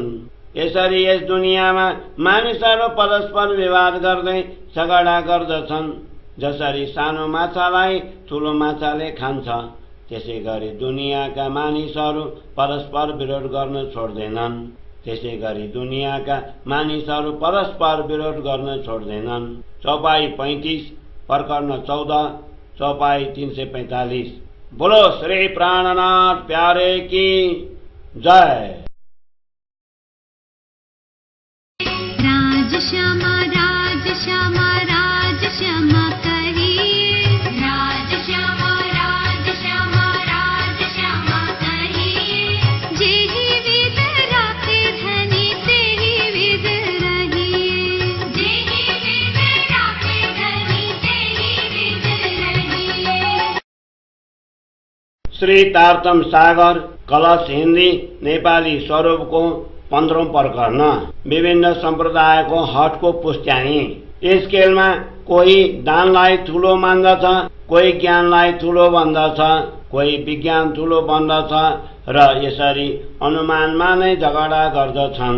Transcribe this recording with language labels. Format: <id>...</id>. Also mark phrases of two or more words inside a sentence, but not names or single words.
<ne>यसरी यस दुनियाँमा मानिसहरू परस्पर विवाद गर्दै झगडा गर्दछन्। जसरी सानो माछालाई ठूलो माछाले खान्छ, त्यसैगरी दुनियाँका मानिसहरू परस्पर विरोध गर्न छोड्दैनन्। त्यसैगरी दुनियाँका मानिसहरू परस्पर विरोध गर्न छोड्दैनन्। चौपाई 35 प्रकरण 14 चौपाई 345।</ne> <hi>बोलो श्री प्राणनाथ प्यारे की जय। राज श्यामा राज श्यामा राज श्यामा कहिए, राज श्यामा राज श्यामा राज श्यामा कहिए। जेहि विध राखे धनी तेहि विध रहिए, जेहि विध राखे धनी तेहि विध रहिए।</hi> <ne>श्री तारतम सागर कलश हिन्दी नेपाली स्वरूपको 15औं प्रकरण विभिन्न सम्प्रदायको हटको पुष्ट्यानी। यस खेलमा कोही दानलाई ठूलो मान्दछ, कोही ज्ञानलाई ठूलो भन्दछ, कोही विज्ञान ठूलो भन्दछ र यसरी अनुमानमा नै झगडा गर्दछन्।</ne>